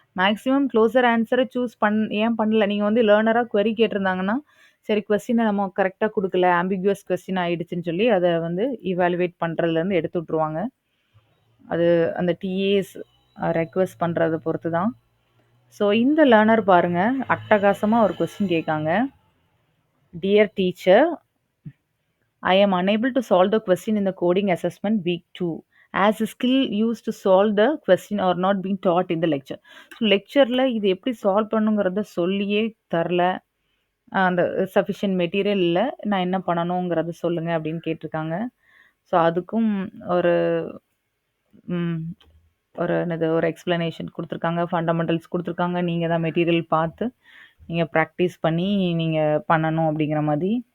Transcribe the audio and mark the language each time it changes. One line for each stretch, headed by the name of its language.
Tamil: Maximum closer ஆன்ஸர choose ஏன் பண்ணல? நீங்க வந்து லேர்னரா query கேட்டிருந்தாங்கன்னா, சரி கொஸ்டின நம்ம கரெக்ட்டா குடுக்கல. ஆம்பிகுவஸ் கொஸ்டின் ஆயிடுச்சுன்னு சொல்லி அத வந்து இவாலுவேட் பண்றதுலருந்து எடுத்து விட்டுருவாங்க. அது அந்த டிஏஸ் ரெக்வெஸ்ட் பண்றத பொறுத்து தான். ஸோ இந்த லேர்னர் பாருங்க, அட்டகாசமா ஒரு கொஸ்டின் கேட்காங்க.
English: Dear teacher, I am unable to solve the question in the coding assessment week 2 as the skill used to solve the question are not being taught in the lecture.
Tamil: So லெக்சர்ல இது எப்படி solve பண்ணுங்கிறத சொல்லியே தரல. அந்த sufficient material இல்ல. நான் என்ன பண்ணணுங்கிறத சொல்லுங்க அப்படின்னு கேட்டிருக்காங்க. ஸோ அதுக்கும் ஒரு ம் என்னது ஒரு எக்ஸ்ப்ளனேஷன் குடுத்துருக்காங்க. ஃபண்டமெண்டல்ஸ் குடுத்துருக்காங்க. நீங்க தான் மெட்டீரியல் பார்த்து, நீங்க பிராக்டிஸ் பண்ணி நீங்க பண்ணணும் அப்படிங்கிற மாரி.